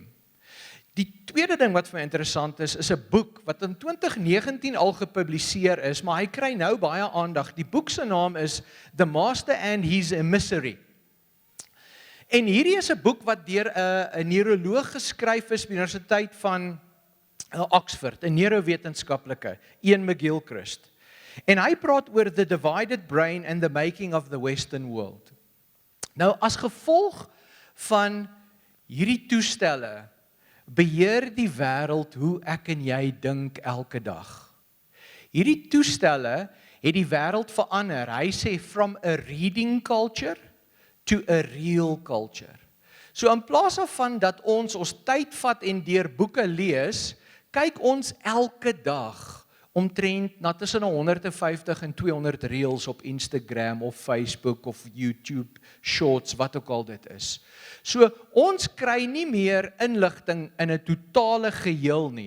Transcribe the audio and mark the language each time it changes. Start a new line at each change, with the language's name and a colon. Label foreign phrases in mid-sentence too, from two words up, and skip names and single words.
Afrikaans: Die tweede ding wat vir my interessant is 'n boek wat in 2019 al gepubliseer is, maar hy kry nou baie aandag. Die boek se naam is The Master and His Emissary. En hierdie is 'n boek wat deur 'n neuroloog geskryf is by die Universiteit van Oxford, 'n neurowetenskaplike, Ian McGilchrist. En hy praat oor
English: the divided brain and the making of the Western world.
Afrikaans: Nou, as gevolg van hierdie toestelle, beheer die wêreld hoe ek en jy dink elke dag. Hierdie toestelle het die wêreld verander. Hy sê
English: from a reading culture to a real culture.
Afrikaans: So in plaas daarvan dat ons tyd vat en deur boeke lees, kyk ons elke dag omtrent na tussen 150 en 200 reels op Instagram of Facebook of YouTube Shorts, wat ook al dit is. So ons kry nie meer inligting in 'n totale geheel nie.